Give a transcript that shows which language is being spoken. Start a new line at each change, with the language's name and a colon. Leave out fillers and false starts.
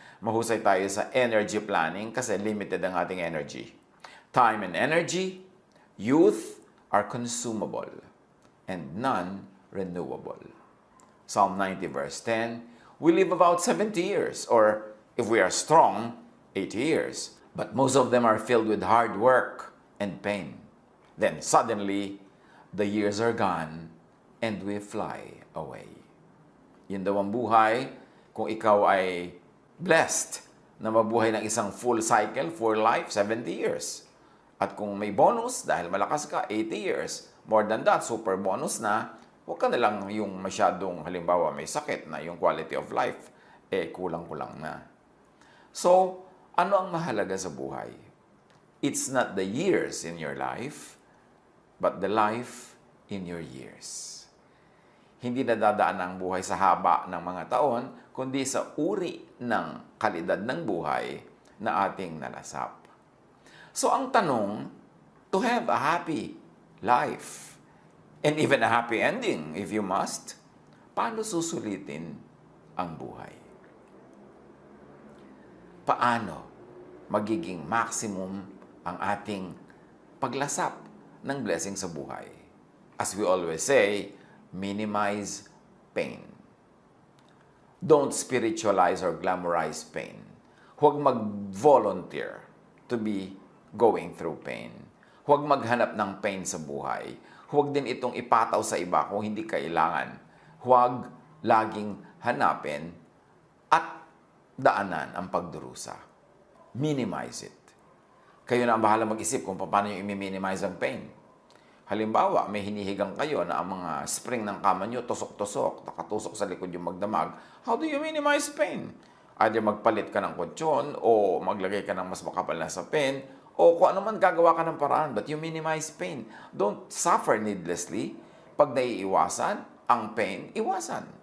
Filipino: Mahusay tayo sa energy planning kasi limited ang ating energy.
English: Time and energy, youth are consumable and none renewable. Psalm 90 verse 10, we live about 70 years or if we are strong, 80 years. But most of them are filled with hard work and pain. Then suddenly, the years are gone and we fly away.
Filipino: Yun daw ang buhay kung ikaw ay blessed na mabuhay ng isang
English: full cycle, full life,
Filipino: 70 years. At kung may bonus, dahil malakas ka, 80 years.
English: More than that,
Filipino: super bonus na, huwag ka na lang yung masyadong, halimbawa, may sakit na yung quality of life, kulang-kulang na. So, ano ang mahalaga sa buhay?
English: It's not the years in your life, but the life in your years.
Filipino: Hindi nadadaan ang buhay sa haba ng mga taon, kundi sa uri ng kalidad ng buhay na ating nalasap. So ang tanong,
English: to have a happy life, and even a happy ending if you must,
Filipino: paano susulitin ang buhay? Paano magiging maximum ang ating paglasap ng blessing sa buhay?
English: As we always say, minimize pain. Don't spiritualize or glamorize pain.
Filipino: Huwag mag-volunteer
English: to be going through pain.
Filipino: Huwag maghanap ng pain sa buhay. Huwag din itong ipataw sa iba kung hindi kailangan. Huwag laging hanapin at daanan ang pagdurusa.
English: Minimize it.
Filipino: Kayo na ang bahala mag-isip kung paano yung i-minimize ang pain. Halimbawa, may hinihigang kayo na ang mga spring ng kama nyo tusok-tusok, nakatusok sa likod yung magdamag.
English: How do you minimize pain?
Filipino: Either magpalit ka ng kutsyon, o maglagay ka ng mas makapal na sapin, o kung ano man gagawa ka ng paraan,
English: but you minimize pain. Don't suffer needlessly.
Filipino: Pag naiiwasan, ang pain, iwasan.